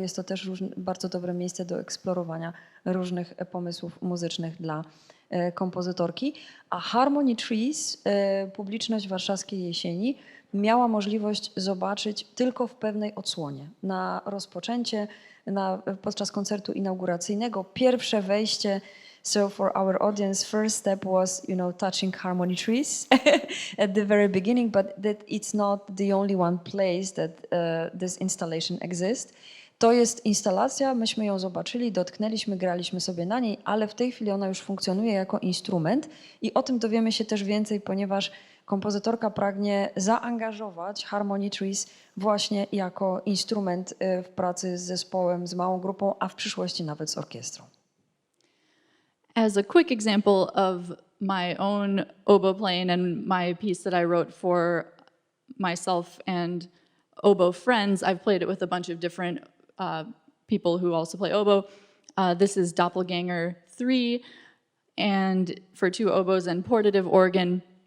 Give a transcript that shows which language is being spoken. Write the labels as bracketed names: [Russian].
[Polish] Jest to też bardzo dobre miejsce do eksplorowania różnych pomysłów muzycznych dla kompozytorki. A Harmony Trees, publiczność warszawskiej Jesieni, miała możliwość zobaczyć tylko w pewnej odsłonie. Na rozpoczęcie, podczas koncertu inauguracyjnego, pierwsze wejście [English] So for our audience, first step was, touching harmony trees at the very beginning, but that it's not the only one place that this installation exists. [Polish] To jest instalacja, myśmy ją zobaczyli, dotknęliśmy, graliśmy sobie na niej, ale w tej chwili ona już funkcjonuje jako instrument i o tym dowiemy się też więcej, ponieważ kompozytorka pragnie zaangażować harmony trees właśnie jako instrument w pracy z zespołem, z małą grupą, a w przyszłości nawet z orkiestrą. [English] As a quick example of my own oboe playing and my piece that I wrote for myself and oboe friends, I've played it with a bunch of different people who also play oboe. This is Doppelganger 3, and for 2 oboes and portative organ.